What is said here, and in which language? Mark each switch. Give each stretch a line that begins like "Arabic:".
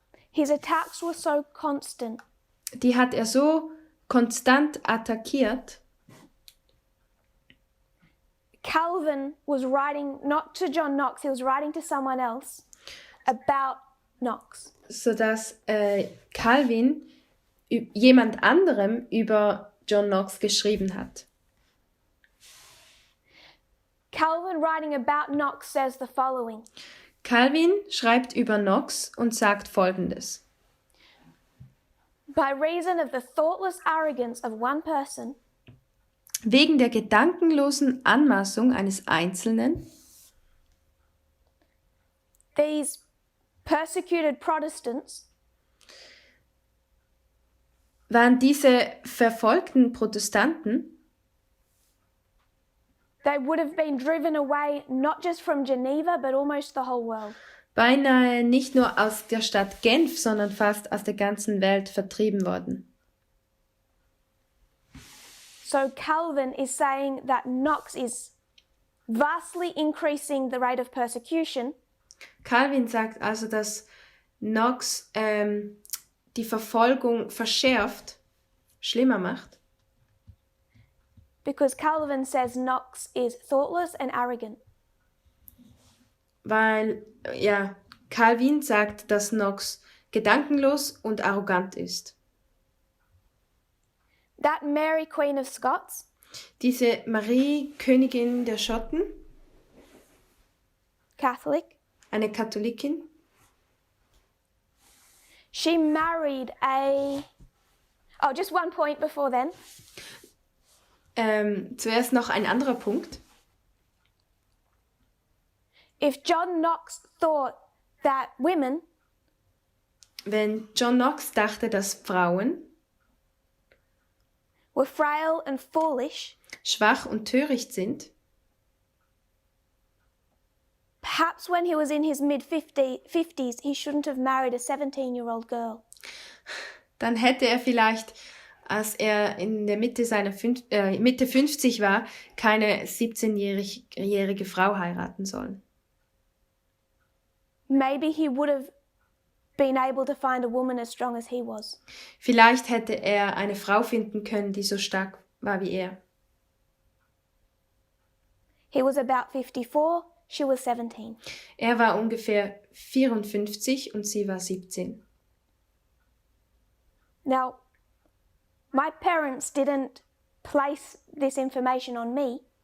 English: His attacks were so constant.
German: Die hat er so konstant attackiert.
English: Calvin was writing not to John Knox, he was writing to someone else about Knox.
German: Sodass Calvin jemand anderem über John Knox geschrieben hat.
English: Calvin, writing about Knox, says the following.
German: Calvin schreibt über Knox und sagt Folgendes.
English: By reason of the thoughtless arrogance of one person,
German: wegen der gedankenlosen Anmaßung eines Einzelnen,
English: these persecuted Protestants
German: waren diese verfolgten Protestanten,
English: they would have been driven away not just from Geneva, but almost the whole world.
German: beinahe nicht nur aus der Stadt Genf, sondern fast aus der ganzen Welt vertrieben worden.
English: So Calvin is saying that Knox is vastly increasing the rate of persecution.
German: Calvin sagt also, dass Knox die Verfolgung verschärft, schlimmer macht,
English: Because Calvin says Knox is thoughtless and arrogant.
German: weil Calvin sagt, dass Knox gedankenlos und arrogant ist.
English: That Mary, Queen of Scots,
German: Diese Marie, Königin der Schotten,
English: Catholic,
German: eine Katholikin,
English: she married a... Oh, just one point before then.
German: zuerst noch ein anderer Punkt.
English: If John Knox thought that women
German: Wenn John Knox dachte, dass Frauen
English: were frail and foolish,
German: schwach und töricht sind,
English: perhaps when he was in his mid-50s, he shouldn't have married a 17-year-old girl.
German: dann hätte er vielleicht, als er in der Mitte Mitte 50 war, keine 17-jährige Frau heiraten sollen.
English: Maybe he would have been able to find a woman as strong as he was.
German: Vielleicht hätte er eine Frau finden können, die so stark war wie er.
English: He was about 54, she was 17.
German: Er war ungefähr 54 und sie war 17.
English: Now, my parents didn't place this information on me.